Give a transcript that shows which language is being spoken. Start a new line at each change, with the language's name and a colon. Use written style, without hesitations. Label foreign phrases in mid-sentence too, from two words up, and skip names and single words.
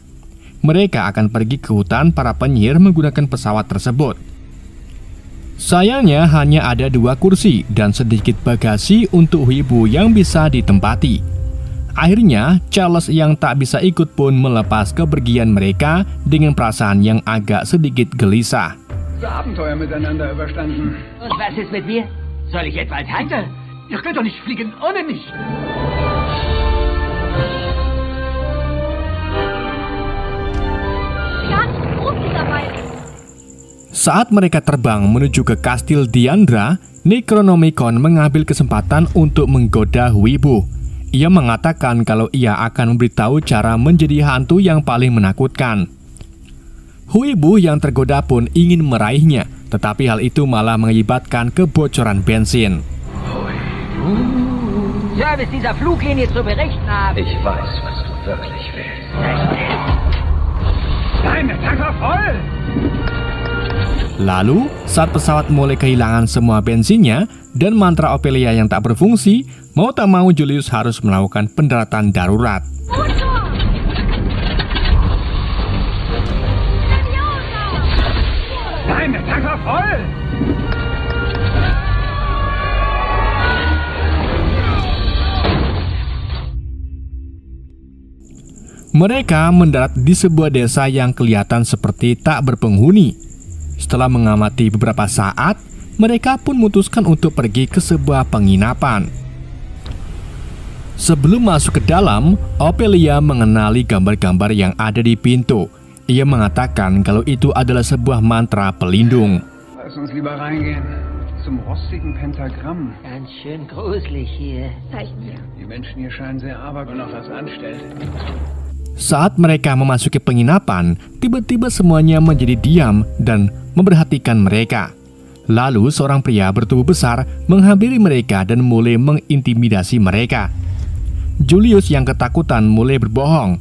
Indonesian: Mereka akan pergi ke hutan para penyihir menggunakan pesawat tersebut. Sayangnya hanya ada 2 kursi dan sedikit bagasi untuk Wibu yang bisa ditempati. Akhirnya, Charles yang tak bisa ikut pun melepas kepergian mereka dengan perasaan yang agak sedikit gelisah.
German: Abenteuer miteinander überstanden. Und was ist mit mir? Soll ich etwa als Hunter? Ihr könnt doch nicht fliegen ohne mich.
Indonesian: Saat mereka terbang menuju ke kastil Diandra, Necronomicon mengambil kesempatan untuk menggoda Wibu. Ia mengatakan kalau ia akan memberitahu cara menjadi hantu yang paling menakutkan. Wibu yang tergoda pun ingin meraihnya, tetapi hal itu malah mengakibatkan kebocoran bensin.
German: Service dieser Fluglinie zu berichten haben. Ich weiß, was du wirklich willst. Nein, der Tank war voll!
Indonesian: Lalu, saat pesawat mulai kehilangan semua bensinnya dan mantra Ophelia yang tak berfungsi, mau tak mau Julius harus melakukan pendaratan darurat.
German: Nein, der Tank war voll!
Indonesian: Mereka mendarat di sebuah desa yang kelihatan seperti tak berpenghuni. Setelah mengamati beberapa saat, mereka pun memutuskan untuk pergi ke sebuah penginapan. Sebelum masuk ke dalam, Ophelia mengenali gambar-gambar yang ada di pintu. Ia mengatakan kalau itu adalah sebuah mantra pelindung.
German: Lass uns lieber reingehen. Zum rostigen Pentagramm. Ganz schön gruselig hier. Zeig mir. Die Menschen hier scheinen sehr abergläubisch noch was anstellt.
Indonesian: Saat mereka memasuki penginapan, tiba-tiba semuanya menjadi diam dan memperhatikan mereka. Lalu seorang pria bertubuh besar menghampiri mereka dan mulai mengintimidasi mereka. Julius yang ketakutan mulai berbohong.